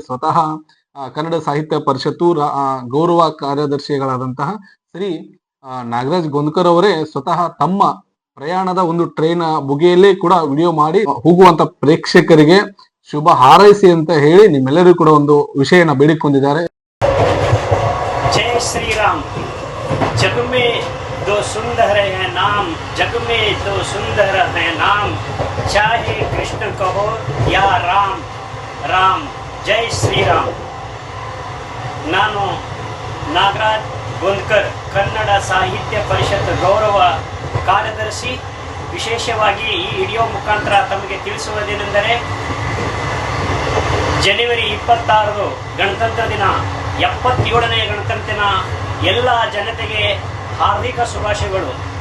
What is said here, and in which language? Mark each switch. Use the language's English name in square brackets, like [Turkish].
[Kannada] ಸ್ವತಃ ಕನ್ನಡ ಸಾಹಿತ್ಯ ಪರಿಷತ್ತು ಗೌರವ ಕಾರ್ಯದರ್ಶಿಗಳಾದಂತಹ ಶ್ರೀ ನಾಗರಾಜ್ ಗೋಂದ್ಕರ್ ಅವರೇ ಸ್ವತಃ ತಮ್ಮ ಪ್ರಯಾಣದ ಒಂದು ಟ್ರೈನ್ ಬುಗೆಯಲ್ಲೇ ಕೂಡ ವಿಡಿಯೋ ಮಾಡಿ ಹೋಗುವಂತ ಪ್ರೇಕ್ಷಕರಿಗೆ ಶುಭ ಹಾರೈಸಿ ಅಂತ ಹೇಳಿ ನಿಮ್ಮೆಲ್ಲರಿಗೂ ಕೂಡ ಒಂದು ವಿಷಯನ ಬೇಡಿಕೊಂಡಿದ್ದಾರೆ. [Hindi] जय श्री राम। जग में दो सुंदर है नाम, जग में दो सुंदर है नाम, चाहे कृष्ण कहो या राम राम। जय श्री राम। [Kannada] ನಾನು ನಾಗರಾಜ್ ಗೋಂದ್ಕರ್, ಕನ್ನಡ ಸಾಹಿತ್ಯ ಪರಿಷತ್ ಗೌರವ ಕಾರ್ಯದರ್ಶಿ. ವಿಶೇಷವಾಗಿ ಈ ವಿಡಿಯೋ ಮುಖಾಂತರ ತಮಗೆ ತಿಳಿಸುವುದೇನೆಂದರೆ, ಜನವರಿ 26 ಗಣತಂತ್ರ ದಿನ, 77ನೇ ಗಣತಂತ್ರ ದಿನ ಎಲ್ಲ ಜನತೆಗೆ ಹಾರ್ದಿಕ ಶುಭಾಶಯಗಳು.